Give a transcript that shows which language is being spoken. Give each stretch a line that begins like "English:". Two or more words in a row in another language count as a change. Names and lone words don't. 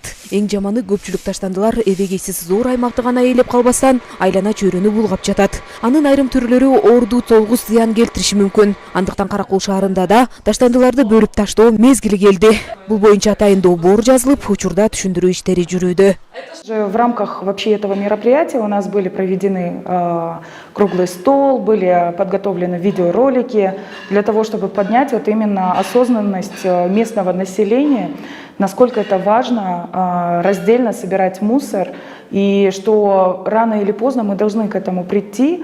Kyrgyz: Эң жаманы көпчүлүк таштандылар эбегейсиз зор аймакты гана ээлеп калбастан айлана чөйрөнү булгап жатат. Анын айрым түрлөрү оорду толгус зыян келтириши мүмкүн. Андыктан Каракул шаарында да таштандыларды бөлүп таштоо мезгили келди. Бул боюнча атайын долбоор жазылып, учурда түшүндүрүү иштери жүрүүдө.
Russian: В рамках вообще этого мероприятия у нас были проведены круглый стол, были подготовлены видеоролики для того, чтобы поднять вот именно осознанность местного населения, насколько это важно раздельно собирать мусор, и что рано или поздно мы должны к этому прийти.